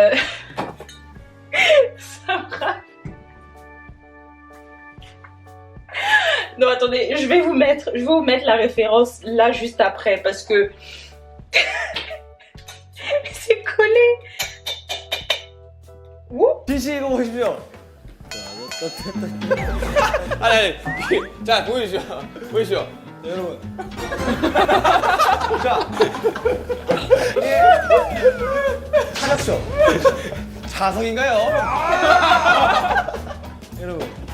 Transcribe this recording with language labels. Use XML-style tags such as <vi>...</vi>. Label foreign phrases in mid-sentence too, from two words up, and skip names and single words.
<fr>ça me rappelle... Non attendez, je vais vous mettre la référence là juste après parce que c'est collé. Ouh.</fr> <ko>지시고 보십시오. 아니, 자 보이시죠? 여러분. 자, 찾았죠? 자석인가요? 여러분.</ko>